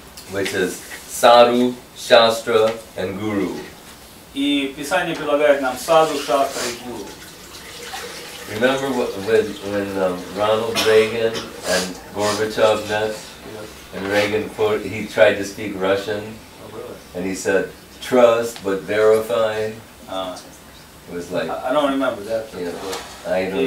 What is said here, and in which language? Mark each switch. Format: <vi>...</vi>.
<en>Which is sadhu, shastra, and guru.</en> <ru>И Писание предлагает нам саду, шастра и гуру.</ru> <en>Remember when Ronald Reagan and Gorbachev met, and Reagan he tried to speak Russian, and he said, "Trust but verify." It was like, I don't remember that. Yeah, I don't.</en>